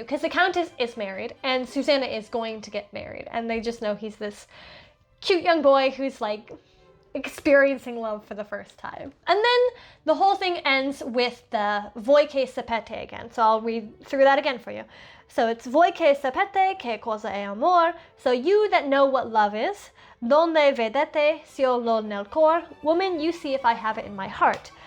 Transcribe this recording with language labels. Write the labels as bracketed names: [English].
[English] Because the Countess is married and Susanna is going to get married, and they just know he's this cute young boy who's like experiencing love for the first time. And then the whole thing ends with the voi che sapete again. So I'll read through that again for you. So it's [Italian] voi che sapete che cosa è amor. [English] So you that know what love is. [Italian] Donde vedete s'io l'ho nel cor. [English] Woman, you see if I have it in my heart.